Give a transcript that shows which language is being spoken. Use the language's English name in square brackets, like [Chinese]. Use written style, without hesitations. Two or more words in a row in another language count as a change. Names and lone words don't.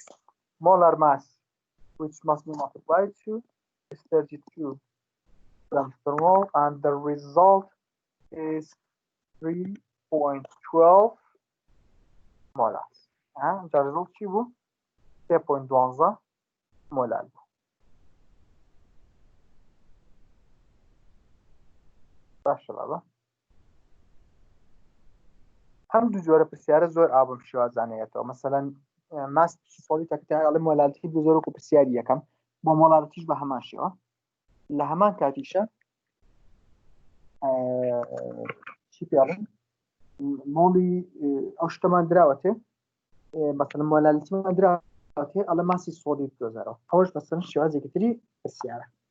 [English] Molar mass, which must be multiplied to, is 32 grams per mole, and the result is 3.12 molars. The result [Turkish] ce bu? [English] 3.12 molar. [Turkish] Başlayalım. [Central Kurdish] هم دو جوره پرسیاره زور آبم شوازانەیەتەوە. مثلا ماس سۆلی تەکتای ئەڵێ مۆلالتی دو زۆرێک و پرسیاری یەکەم بۆ مۆلالتیش بە هەمان شێوە لە هەمان کاتیشە چی پێڵێن مۆڵی ئەو شتەمان دراوەتێ مثلا مۆلالتیمان دراوەتێ ئەڵێ ماسی سۆلی دۆزەرەوە ئەوەش بەسەر شێوازێکی تری پرسیارە.